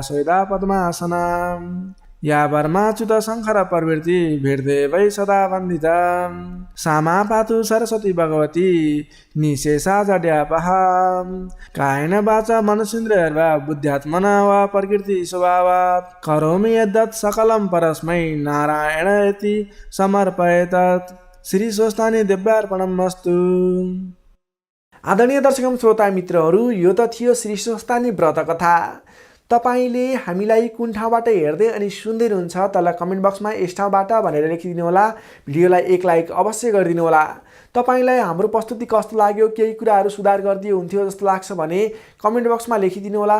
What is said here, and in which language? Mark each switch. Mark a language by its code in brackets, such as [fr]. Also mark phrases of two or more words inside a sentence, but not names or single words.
[sa] स्वेदा पद्मासना या वर्माच्युत शङ्कर प्रवृत्ति भिर्देवै सदा वन्दिता सामा पातु सरस्वती भगवती निशेषा जड्यापहा कायेन वाचा मनसेन्द्रियर्वा बुद्ध्यात्मना वा प्रकृति स्वभावात् करोमि यद्यत् सकलं परस्मै नारायणेति समर्पयेतत् श्री स्वस्थानी दिव्यार्पणमस्तु। [ne] आदरणीय दर्शक श्रोता मित्रहरू, यो त थियो श्री स्वस्थानी व्रत कथा। तपाईले हामीलाई कुन ठाउँबाट हेर्दै अनि सुन्दै हुनुहुन्छ तल कमेन्ट बक्समा यस ठाउँबाट भनेर लेखिदिनु होला। भिडियोलाई एक लाइक अवश्य गरिदिनु होला। तपाईलाई हाम्रो प्रस्तुति कस्तो लाग्यो, केही कुराहरू सुधार गरिदियो हुन्थ्यो जस्तो लाग्छ भने कमेन्ट बक्समा लेखिदिनु होला।